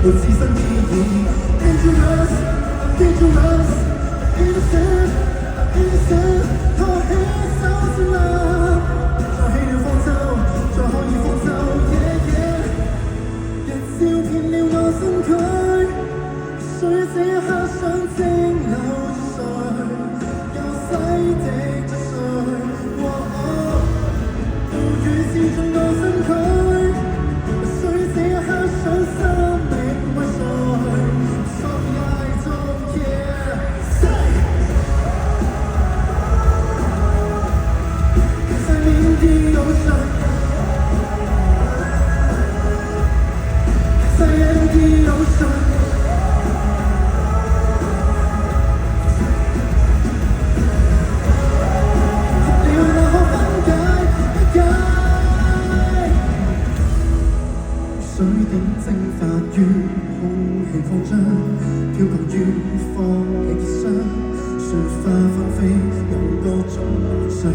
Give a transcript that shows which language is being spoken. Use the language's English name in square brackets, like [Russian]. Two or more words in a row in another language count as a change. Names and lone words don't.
[Cantonese] 自身意義。 [English] Dangerous, dangerous, innocent, innocent， [Cantonese] 拖起手先啦，再起了方舟，再可以放手。 [English] Yeah, yeah， [Cantonese] 日照遍了我身軀，誰這一刻想蒸餾着誰，又洗滌着誰？暴雨刺中我身軀，誰這一刻想生命為誰？ [English] Sorry I don't care。 Say， 'cause I'm in the ocean， 'cause I am the ocean。 [Cantonese] 水點蒸發於空氣擴張，漂浮於放棄結霜，雪花紛飛有多種模樣。